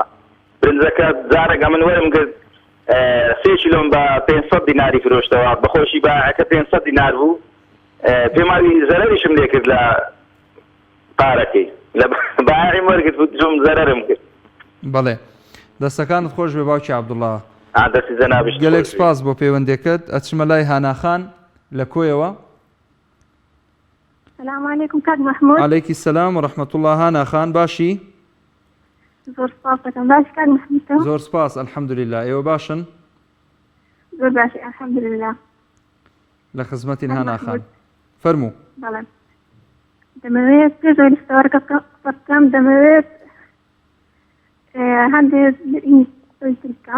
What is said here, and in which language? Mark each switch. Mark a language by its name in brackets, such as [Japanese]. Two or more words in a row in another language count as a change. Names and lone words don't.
[Central Kurdish] برنجەکە جارێکە من وەرم کرد 3 کیلۆم بە 500 دیناری فرۆشتەوە بەخۆشی بایەکە 500 دینار بوو پێماوی زەرەریشم لێ کرد لە پارەکەی لە بایەقی وەرگرت جۆم زەرەرم کرد. بەڵێ دەستەکانت خۆش بێ باوکی عەبدوڵڵا گەلێک سپاس بۆ پەیوەندێکت ئەچمە لای هاناخان لە کۆیەوە. [Arabic] السلام عليكم كاك محمود. عليك السلام ورحمة الله هاناخان باشی [Central Kurdish] زۆر سپاس دەکەم باش کاک محمود. زۆر سپاس الحەمدولله ئێوە باشن زۆر باشی الحەمدولله لە خزمەتین هاناخان فەرموو. بەڵێ دەمەوێت پێشەوەی لەستەوەرەکە بکەم دەمەوێت هەندێک تر بکەم.